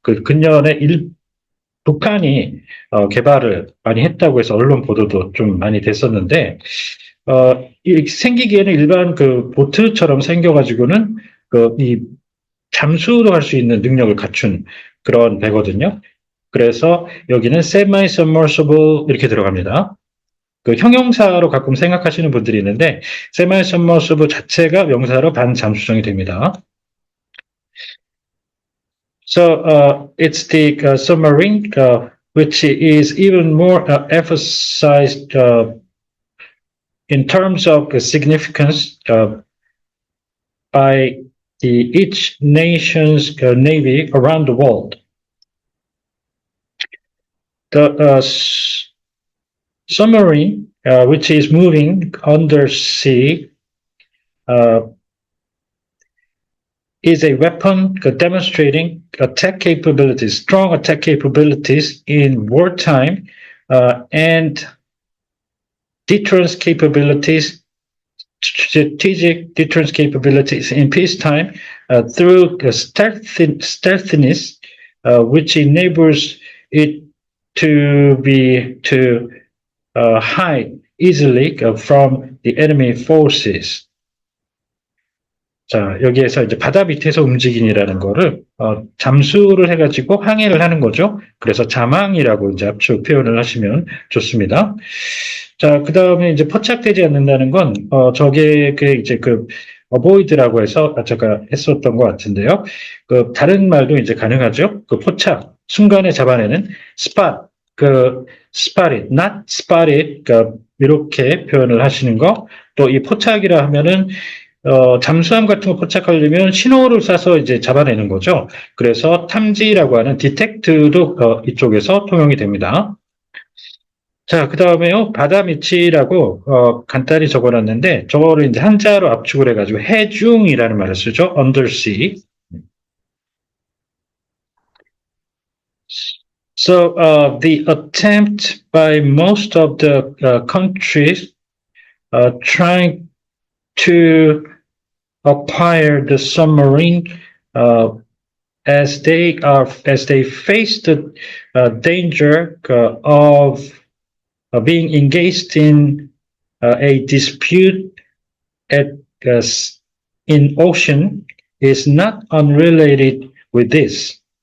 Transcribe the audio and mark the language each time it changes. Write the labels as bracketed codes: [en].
[ko] 그 근년에 북한이 개발을 많이 했다고 해서 언론 보도도 좀 많이 됐었는데 생기기에는 일반 그 보트처럼 생겨가지고는 이 잠수도 할 수 있는 능력을 갖춘 그런 배거든요. 그래서 여기는 semi-submersible 이렇게 들어갑니다. 그 형용사로 가끔 생각하시는 분들이 있는데 semi-submersible 자체가 명사로 반잠수정이 됩니다. [en] So it's the submarine which is even more emphasized in terms of significance by each nation's navy around the world. The submarine, which is moving undersea, is a weapon demonstrating strong attack capabilities in wartime, and deterrence capabilities, strategic deterrence capabilities in peacetime through stealthiness, which enables it to hide easily from the enemy forces. [ko] 자, 여기에서 이제 바다 밑에서 움직이니라는 거를 잠수를 해가지고 항해를 하는 거죠. 그래서 잠항이라고 이제 압축 표현을 하시면 좋습니다. 자, 그 다음에 이제 포착되지 않는다는 건 저게 이제 avoid라고 해서 제가 했었던 것 같은데요. 다른 말도 이제 가능하죠. 포착 순간에 잡아내는 [en] spot spot it, not spot it, [ko] 이렇게 표현을 하시는 거. 또 이 포착이라 하면은 잠수함 같은 거 포착하려면 신호를 쏴서 이제 잡아내는 거죠. 그래서 탐지라고 하는 detect도 이쪽에서 통용이 됩니다. 자, 그 다음에요, 바다 밑이라고 간단히 적어놨는데 저거를 이제 한자로 압축을 해가지고 해중이라는 말을 쓰죠. [en] undersea. So the attempt by most of the countries trying to acquire the submarine as they face the danger of being engaged in a dispute in ocean is not unrelated with this.